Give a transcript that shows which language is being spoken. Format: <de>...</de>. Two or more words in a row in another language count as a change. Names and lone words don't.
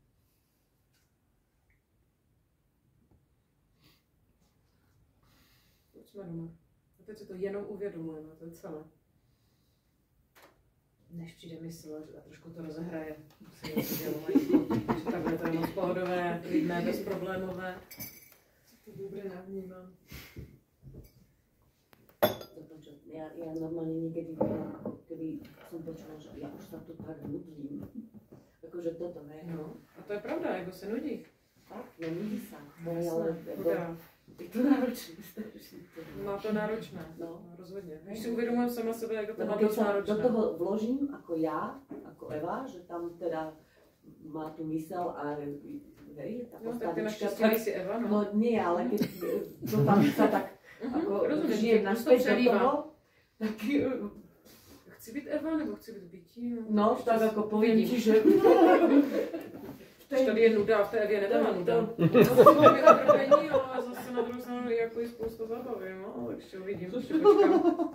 <cs>Teď jsme doma. A teď si to jenom uvědomujeme, to je celé. Než přijde mysl a trošku to rozehraje. Musím něco dělat, že takhle to je moc pohodové, klidné, bezproblémové. To dobré navnímám.</cs> <sk>Ja normálne niekedy, keby som počula, že ja už sa tu tak nudím. Akože toto, ne?</sk> <cs>No, a to je pravda, ego se nudí.</cs> <sk>Tak, no nudí sa. Chudá.</sk> <cs>Je to náročné, strašně.</cs> <sk>Má to náročné, no.</sk> <cs>Rozhodně. Když si uvědomujeme sama sebe, jak to má</cs> <sk>Keď</sk> <cs>dost</cs> <sk>sa</sk> <cs>náročné.</cs> <sk>do toho vložím ako ja, ako Eva, že tam teda má tu mysel a hej, tá</sk> <cs>No, tak ty</cs> <sk>postavička.</sk> <cs>naštěstí nejsi Eva, no.</cs> <sk>No nie, ale keď to tam sa tak ako</sk> <cs>rozumím,</cs> <sk>žijem to naspäť do</sk> <cs>přelívá.</cs> <sk>toho, tak</sk> <cs>Chci být Eva, nebo chci být bytí?</cs> <sk>no, tak ako poviem ti, že</sk> <cs>Když tady je nuda, v té Evě nebyla nuda. To mám je utrpení, ale zase na druhou stranu jako je spousta zábavy, no, tak ještě uvidím, ještě počkám.</cs>